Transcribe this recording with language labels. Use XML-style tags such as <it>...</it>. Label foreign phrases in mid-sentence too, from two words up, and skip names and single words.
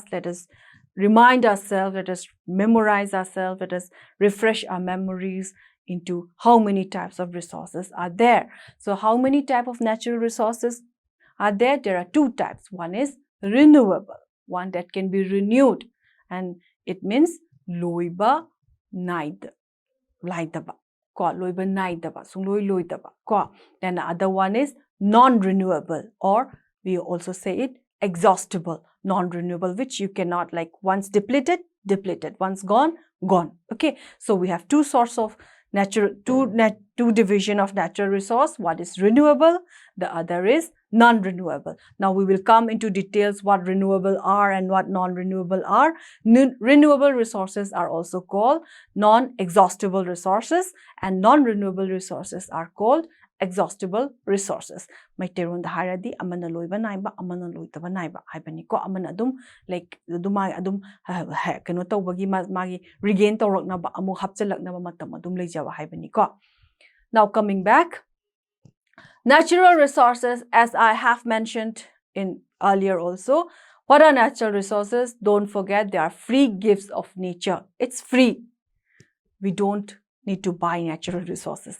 <en>Let us remind ourselves, let us memorize ourselves, let us refresh our memories into how many types of resources are there. So how many types of natural resources are there? There are 2 types. One is renewable, one that can be renewed, and it means</en> <mni>loiba naida, laidaba, loiba naidaba, sungloi loidaba.</mni> <en>Then the other one is non-renewable, or we also say it exhaustible, non-renewable, which you cannot, like, once depleted, once gone, gone. Okay, so we have 2 sorts of natural, two division of natural resource. One is renewable, the other is non-renewable. Now we will come into details what renewable are and what non-renewable are. Renewable resources are also called non-exhaustible resources, and non-renewable resources are called exhaustible resources.</en> <mni>Maiteron the haradi amana loiba naiba amana loitaba naiba haibani ko amana adum like dumai adum kano tawbagi magi regain tawrakna ba amu hapchalakna ba matam adum leijawa haibani ko.</mni> <en>Now coming back, natural resources, as I have mentioned in earlier also, what are natural resources? Don't forget, they are free gifts of nature. It's free. We don't need to buy natural resources.</en>